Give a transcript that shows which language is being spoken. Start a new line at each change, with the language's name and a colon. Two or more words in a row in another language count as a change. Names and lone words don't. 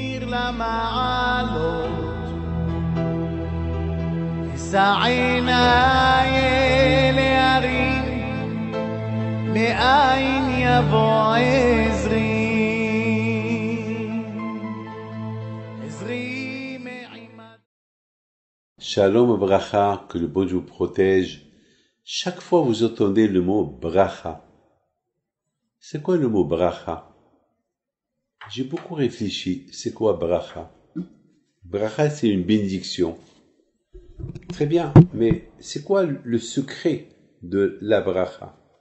Hebrew: למעלות, אשא עיניי אל ההרים, מאין יבוא עזרי. שלום ברכה,
French: que le bon Dieu vous protège. Chaque fois vous entendez le mot bracha. C'est quoi le mot bracha? J'ai beaucoup réfléchi. C'est quoi bracha? Bracha, c'est une bénédiction. Très bien, mais c'est quoi le secret de la bracha?